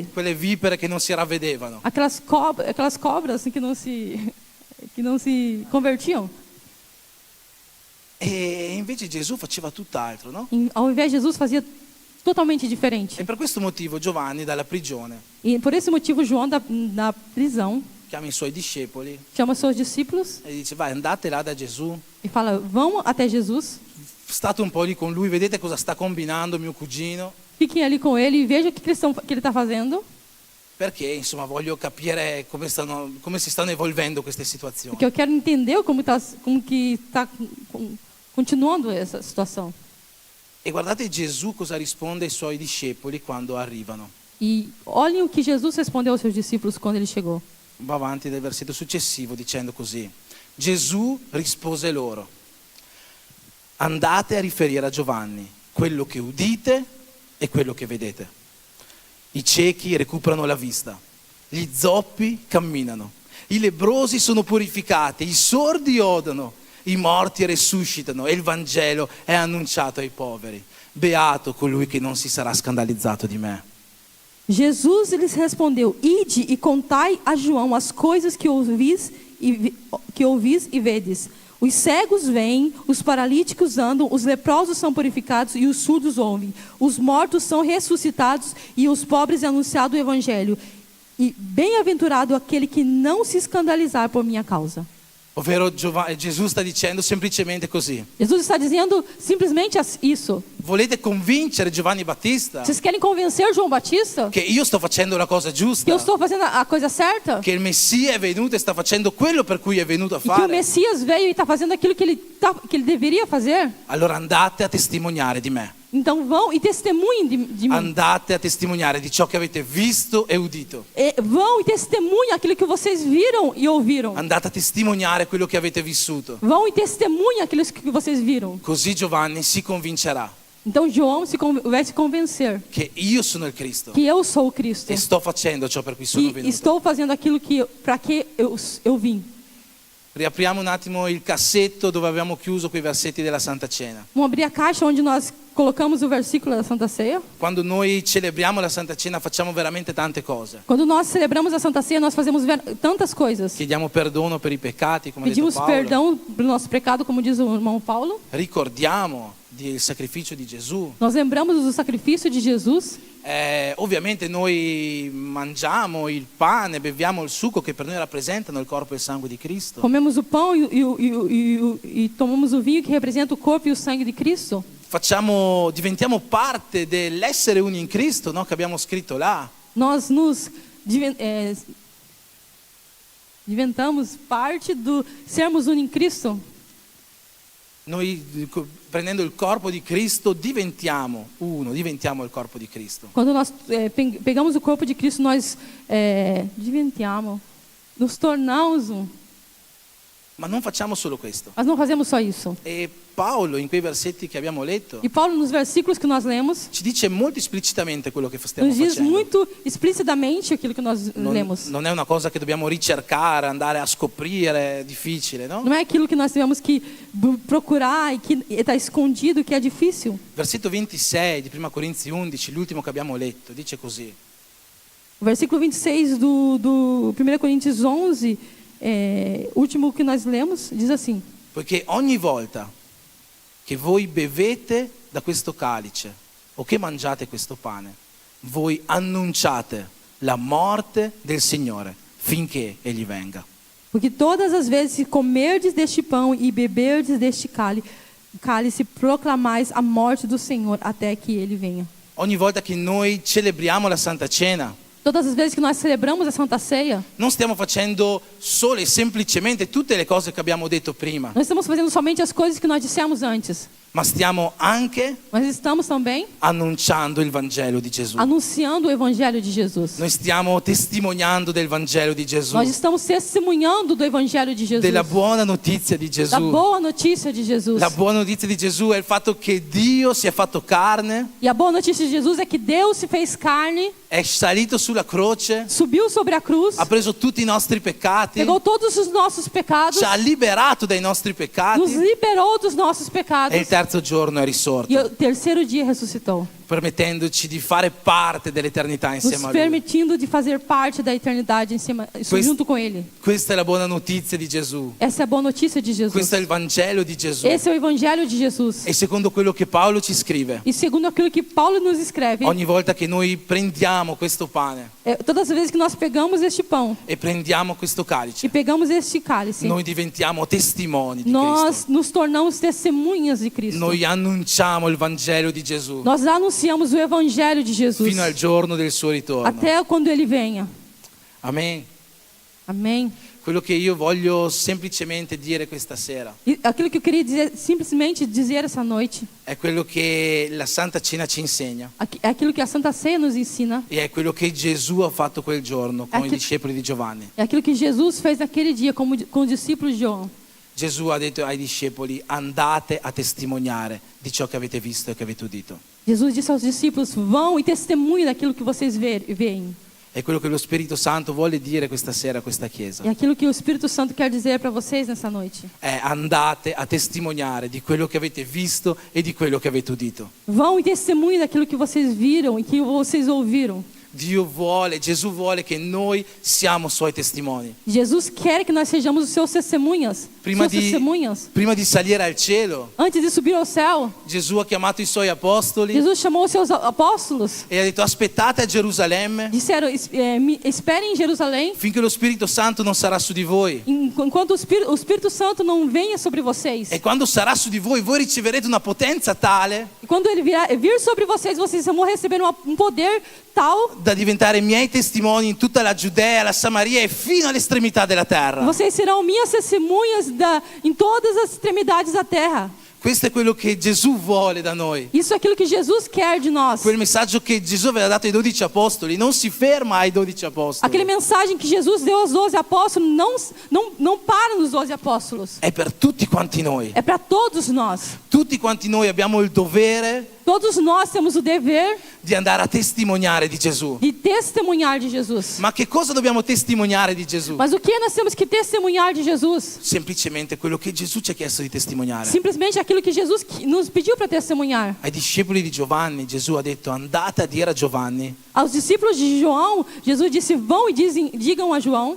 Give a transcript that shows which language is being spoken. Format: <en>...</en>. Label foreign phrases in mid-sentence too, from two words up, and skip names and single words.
<it>Quelle vipere che non si ravvedevano.</it> <pt>Aquelas cobras assim, que não se convertiam.</pt> <it>E invece Gesù faceva tutt'altro, no?</it> <pt>Ao invés de Jesus fazia totalmente diferente.</pt> <it>E per questo motivo Giovanni dalla prigione</it> <pt>E por esse motivo João da prisão</pt> <it>chiama i suoi discepoli</it> <pt>chama seus discípulos</pt> <it>e dice: vai, andate là da Gesù,</it> <pt>e fala: vão até Jesus,</pt> <it>state un po' lì con lui, vedete cosa sta combinando mio cugino,</it> <pt>fiquem ali com ele e vejam o que ele está fazendo,</pt> <it>perché insomma voglio capire come si stanno evolvendo queste situazioni.</it> <pt>porque eu quero entender como que está continuando essa situação.</pt> <it>E guardate Gesù cosa risponde ai suoi discepoli quando arrivano.</it> <pt>E olhem o que Jesus respondeu aos seus discípulos quando ele chegou.</pt> <it>Va avanti del versetto successivo dicendo così: Gesù rispose loro: andate a riferire a Giovanni quello che udite e quello che vedete. I ciechi recuperano la vista, gli zoppi camminano, i lebbrosi sono purificati, i sordi odono, i morti resuscitano e il Vangelo è annunciato ai poveri. Beato colui che non si sarà scandalizzato di me.</it> <pt>Jesus lhes respondeu: ide e contai a João as coisas que ouvis e vedes. Os cegos veem, os paralíticos andam, os leprosos são purificados e os surdos ouvem. Os mortos são ressuscitados e os pobres é anunciado o evangelho. E bem-aventurado aquele que não se escandalizar por minha causa.</pt> <it>Ovvero Gesù sta dicendo semplicemente così:</it> <pt>Jesus está dizendo simplesmente isso.</pt> <it>volete convincere Giovanni Battista</it> <pt>Vocês querem convencer João Batista</pt> <it>che io sto facendo la cosa</it> <pt>que</pt> <it>giusta,</it> <pt>eu estou fazendo a coisa certa?</pt> <it>che il Messia è venuto e sta facendo quello per cui è venuto a</it> <pt>E que o</pt> <it>fare?</it> <pt>Messias veio e está fazendo aquilo que ele deveria fazer?</pt> <it>Allora andate a testimoniare di me,</it> <pt>Então vão e testemunhem de mim.</pt> <it>andate a testimoniare di ciò che avete visto e udito,</it> <pt>Vão e testemunhem aquilo que vocês viram e ouviram.</pt> <it>andate a testimoniare quello che avete vissuto,</it> <pt>Vão e testemunhem aquilo que vocês viram.</pt> <it>così Giovanni si convincerà</it> <pt>Então João vai se convencer</pt> <it>che io sono il Cristo</it> <pt>que eu sou o Cristo.</pt> <it>e sto facendo ciò per cui sono</it> <pt>Que</pt> <it>venuto.</it> <pt>estou fazendo aquilo para que eu vim.</pt> <it>Riapriamo un attimo il cassetto dove avevamo chiuso quei versetti della Santa Cena.</it> <pt>Vamos abrir a caixa onde nós colocamos o versículo da Santa Ceia.</pt> <it>Quando noi celebriamo la Santa Cena facciamo veramente tante cose.</it> <pt>Quando nós celebramos a Santa Ceia, nós fazemos tantas coisas.</pt> <it>Chiediamo perdono per i peccati, come ha detto</it> <pt>Pedimos</pt> <it>Paolo.</it> <pt>perdão pelo nosso pecado, como diz o irmão Paulo.</pt> <it>Ricordiamo del sacrificio di Gesù.</it> <pt>Nós lembramos do sacrifício de Jesus.</pt> <it>Ovviamente noi mangiamo il pane, beviamo il succo che per noi rappresentano il corpo e il sangue di Cristo.</it> <pt>Comemos o pão e tomamos o vinho que representa o corpo e o sangue de Cristo.</pt> <it>Diventiamo parte dell'essere uni in Cristo, no? Che abbiamo scritto là.</it> <pt>Nós nos diventamos parte do sermos um em Cristo.</pt> <it>Noi prendendo il corpo di Cristo diventiamo il corpo di Cristo.</it> <pt>Quando nós pegamos o corpo de Cristo, nós nos tornamos um.</pt> <it>Ma non facciamo solo questo.</it> <pt>Mas não fazemos só isso.</pt> <it>E Paolo in quei versetti che abbiamo letto</it> <pt>E Paulo, nos versículos que nós lemos,</pt> <it>ci dice molto esplicitamente quello che stiamo</it> <pt>nos diz</pt> <it>facendo.</it> <pt>muito explicitamente aquilo que nós lemos.</pt> <it>Non è una cosa che dobbiamo ricercare, andare a scoprire, è difficile, no?</it> <pt>Não é aquilo que nós tivemos que procurar e que está escondido, que é difícil.</pt> <it>Versetto 26 di 1 Corinzi 11, l'ultimo che abbiamo letto, dice così.</it> <pt>O versículo 26 do 1 Coríntios 11, último que nós lemos, diz assim:</pt> <it>Poiché ogni volta che voi bevete da questo calice o che mangiate questo pane, voi annunciate la morte del Signore finché Egli venga.</it> <pt>Porque todas as vezes que comerdes deste pão e beberdes deste cálice, proclamais a morte do Senhor até que Ele venha.</pt> <it>Ogni volta che noi celebriamo la Santa Cena,</it> <pt>Todas as vezes que nós celebramos a Santa Ceia,</pt> <it>non stiamo facendo solo e semplicemente tutte le cose che abbiamo detto prima,</it> <pt>nós estamos fazendo somente as coisas que nós dissemos antes,</pt> <it>ma stiamo anche</it> <pt>mas estamos também</pt> <it>annunciando il Vangelo di Gesù.</it> <pt>anunciando o Evangelho de Jesus.</pt> <it>Noi stiamo testimoniando del Vangelo di Gesù,</it> <pt>Nós estamos testemunhando do Evangelho de Jesus,</pt> <it>della buona notizia di</it> <pt>da</pt> <it>Gesù.</it> <pt>boa notícia de Jesus.</pt> <it>La buona notizia di Gesù è il fatto che Dio si è fatto carne,</it> <pt>E a boa notícia de Jesus é que Deus se fez carne,</pt> <it>è salito sulla croce,</it> <pt>subiu sobre a cruz,</pt> <it>ha preso tutti i nostri peccati,</it> <pt>pegou todos os nossos pecados,</pt> <it>ci ha liberato dai nostri</it> <pt>nos</pt> <it>peccati</it> <pt>liberou dos nossos pecados</pt> <it>e il terzo giorno è</it> <pt>e</pt> <it>risorto,</it> <pt>o terceiro dia ressuscitou,</pt> <it>permettendoci di fare parte dell'eternità</it> <pt>nos</pt> <it>insieme a Lui.</it> <pt>permitindo de fazer parte da eternidade em cima, junto com Ele.</pt> <it>Questa è la buona notizia di Gesù,</it> <pt>Essa é a boa notícia de Jesus.</pt> <it>questo è il Vangelo di Gesù.</it> <pt>Esse é o Evangelho de Jesus.</pt> <it>E secondo quello che Paolo ci scrive,</it> <pt>E segundo aquilo que Paulo nos escreve,</pt> <it>ogni volta che noi prendiamo questo pane</it> <pt>todas as vezes que nós pegamos este pão</pt> <it>e prendiamo questo</it> <pt>e</pt> <it>calice,</it> <pt>pegamos este cálice,</pt> <it>noi diventiamo testimoni di</it> <pt>nós</pt> <it>Cristo.</it> <pt>nos tornamos testemunhas de Cristo.</pt> <it>Noi annunciamo il Vangelo di Gesù</it> <pt>Nós anunciamos o Evangelho de Jesus</pt> <it>fino al giorno del suo ritorno.</it> <pt>até quando Ele venha.</pt> <it>Amen.</it> <pt>Amém.</pt> <it>Quello che io voglio semplicemente dire questa sera</it> <pt>E aquilo que eu queria dizer, simplesmente dizer essa noite,</pt> <it>è quello che la Santa Cena ci insegna</it> <pt>é aquilo que a Santa Ceia nos ensina,</pt> <it>e è quello che Gesù ha fatto quel giorno con i Che- discepoli di Giovanni.</it> <pt>é aquilo que Jesus fez naquele dia com os discípulos de João.</pt> <it>Gesù ha detto ai discepoli: andate a testimoniare di ciò che avete visto e che avete udito.</it> <pt>Jesus disse aos discípulos: vão e testemunhem daquilo que vocês veem.</pt> <it>È quello che lo Spirito Santo vuole dire questa sera a questa chiesa.</it> <pt>É aquilo que o Espírito Santo quer dizer para vocês nessa noite.</pt> <it>Andate a testimoniare di quello che avete visto e di quello che avete udito.</it> <pt>Vão e testemunhem daquilo que vocês viram e que vocês ouviram.</pt> <it>Gesù vuole che noi siamo suoi testimoni.</it> <pt>Jesus quer que nós sejamos os seus testemunhas.</pt> <it>Prima</it> <pt>Suas testemunhas.</pt> <it>prima di salire al cielo,</it> <pt>Antes de subir ao céu,</pt> <it>Gesù ha chiamato i suoi apostoli</it> <pt>Jesus chamou os seus apóstolos.</pt> <it>e ha detto: aspettate a Gerusalemme</it> <pt>Disseram: esperem em Jerusalém,</pt> <it>finché lo Spirito Santo non sarà su di voi.</it> <pt>enquanto o Espírito Santo não venha sobre vocês.</pt> <it>E quando sarà su di voi, voi riceverete una potenza tale</it> <pt>E quando ele vir sobre vocês, vocês vão receber um poder tal,</pt> <it>da diventare miei testimoni in tutta la Giudea, la Samaria e fino all'estremità della terra.</it> <pt>vocês serão minhas testemunhas em todas as extremidades da terra.</pt> <it>Questo è quello che Gesù vuole da noi.</it> <pt>Isso é aquilo que Jesus quer de nós.</pt> <it>Quel messaggio che Gesù aveva dato ai 12 apostoli non si ferma ai 12 apostoli.</it> <pt>Aquele mensagem que Jesus deu aos 12 apóstolos não para nos 12 apóstolos.</pt> <it>È per tutti quanti noi.</it> <pt>É para todos nós.</pt> <it>Tutti quanti noi abbiamo il dovere</it> <pt>Todos nós temos o dever</pt> <it>di andare a testimoniare di Gesù.</it> <pt>de testemunhar de Jesus.</pt> <it>Ma che cosa dobbiamo testimoniare di Gesù?</it> <pt>Mas o que nós temos que testemunhar de Jesus?</pt> <it>Semplicemente quello che Gesù ci ha chiesto di testimoniare.</it> <pt>Simplesmente aquilo que Jesus nos pediu para testemunhar.</pt> <it>Ai discepoli di Giovanni Gesù ha detto: andate a dire a Giovanni</it> <pt>Aos discípulos de João, Jesus disse: vão e digam a João</pt>